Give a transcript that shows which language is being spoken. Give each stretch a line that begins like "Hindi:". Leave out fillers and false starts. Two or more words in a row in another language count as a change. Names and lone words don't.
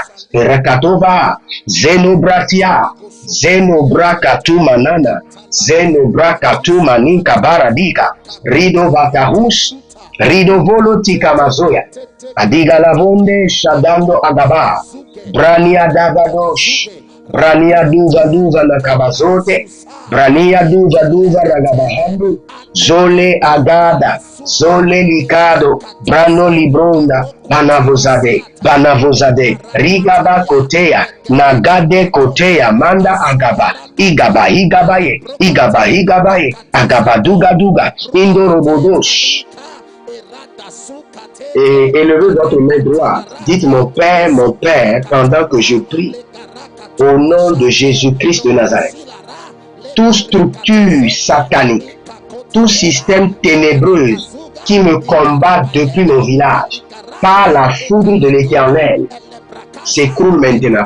French: Rekatova, Zenobratia, Zenobrakatu Manana, Zenobrakatu Maninka Baradika, Rido Vatahus, Rido Volotika Mazoya, Adiga Lavonde Shadando Agaba, Brania Davadosh, Brania Duva Nakabazote, Brania Duva Ragabahandu, Zole Agada, Zole Likado, Brano Libronda, Banavozade, Rigaba Kotea, Nagade Kotea, Manda Agaba, Igabaye, Agabaduga, Indorobodosh. Et élevez votre main droite. Dites mon Père, pendant que je prie. Au nom de Jésus-Christ de Nazareth. Toute structure satanique, tout système ténébreux qui me combat depuis mon village, par la foudre de l'Éternel, s'écroule maintenant.